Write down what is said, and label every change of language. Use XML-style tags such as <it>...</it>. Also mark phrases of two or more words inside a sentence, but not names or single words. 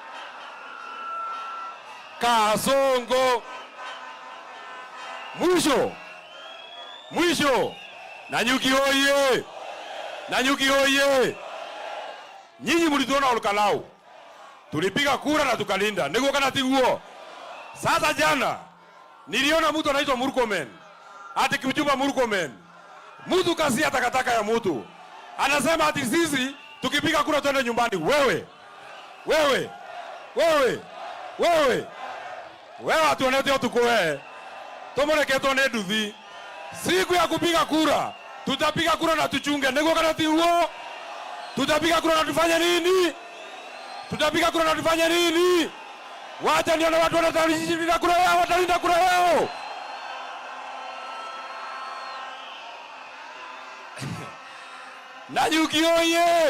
<sw>Kasongo. Mwisho. Nanyuki oye! Nanyuki oye! Nyinyi mlituona Olkalau. Tulipiga kura na tukalinda.</sw> <ki>Niko kana tiguo.</ki> <sw>Sasa jana niliona mtu anaitwa Murkomen. Ati Kipchumba Murkomen. Mtu kasia takataka ya mtu. Anasema ati sisi tukipiga kura twende nyumbani.</sw> <ki>Wewe atuonete tukoe. Tomoreke tuone nduthi.</ki> <sw>Siku ya kupiga kura, tutapiga kura na tuchunge.</sw> <ki>Niko kana tiguo.</ki> <sw>Tutapiga kura na tufanye nini? Tutapiga kura na tufanye nini? Wacha nione watu watalinda kura yao, watalinda kura yao. Nanyuki oye!</sw>